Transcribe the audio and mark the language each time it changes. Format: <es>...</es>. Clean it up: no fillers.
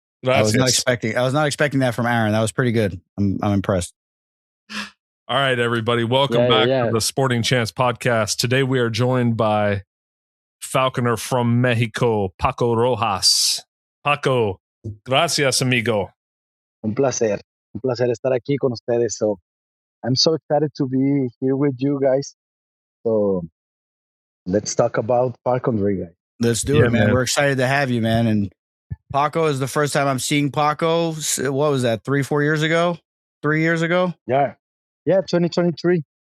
<en>I was not expecting that from Aaron. That was pretty good. I'm impressed. All right, everybody. Welcome back to the Sporting Chance podcast. Today we are joined by falconer from Mexico, Paco Rojas.</en> <es>Paco, gracias, amigo. Un placer estar aquí con ustedes.</es> <en>So I'm so excited to be here with you guys. So let's talk about falconry, guys. Let's do it, man. We're excited to have you, man. And Paco is the first time I'm seeing Paco. What was that? 3 years ago? Yeah, 2023.</en>